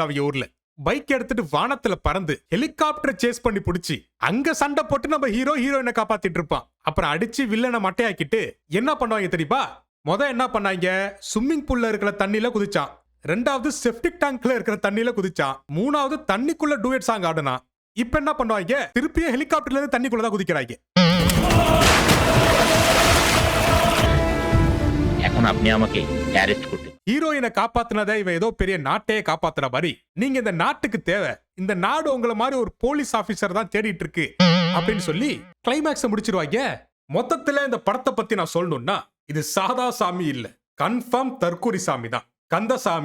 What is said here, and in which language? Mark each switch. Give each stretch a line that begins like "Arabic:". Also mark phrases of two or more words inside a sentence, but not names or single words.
Tamil: அவங்க ஊர்ல பைக் எடுத்துட்டு வானத்துல பறந்து
English: helicopter chase
Tamil: பண்ணி புடிச்சு அங்க சண்டை போட்டு நம்ம ஹீரோயினை காப்பாத்திட்டு இருப்பான். அப்புறம் அடிச்சு வில்லனை மட்டையாக்கிட்டு என்ன பண்ணுவாங்க தெரியுமா? என்ன பண்ணாங்க?
English: swimming pool
Tamil: இருக்கிற தண்ணியில குதிச்சான். ரெண்டாவது
English: septic tank
Tamil: இருக்கிற தண்ணியில குதிச்சான். மூணாவது தண்ணிக்குள்ள
English: duet song
Tamil: ஆடுனா. இப்ப என்ன பண்ணுவாங்க? திருப்பியும் ஹெலிகாப்டர்ல இருந்து தண்ணிக்குள்ளதான் குதிக்கிறாங்க.
Bangla: এখন আপনি আমাকে অ্যারেস্ট করতে
Tamil: ஹீரோயினை காப்பாத்தினதை இவன் ஏதோ பெரிய நாட்டையே காப்பாத்துற மாதிரி. நீங்க இந்த நாட்டுக்கு தேவை, இந்த நாடு உங்களை மாதிரி ஒரு
English: police officer
Tamil: தான் தேடிட்டு இருக்கு அப்படின்னு சொல்லி கிளைமேக்ஸ் முடிச்சிருவாங்க. மொத்தத்துல இந்த படத்தை பத்தி நான் சொல்லணும்னா இது சாதா சாமி இல்ல, கன்ஃபார்ம் தற்குறி சாமி தான்.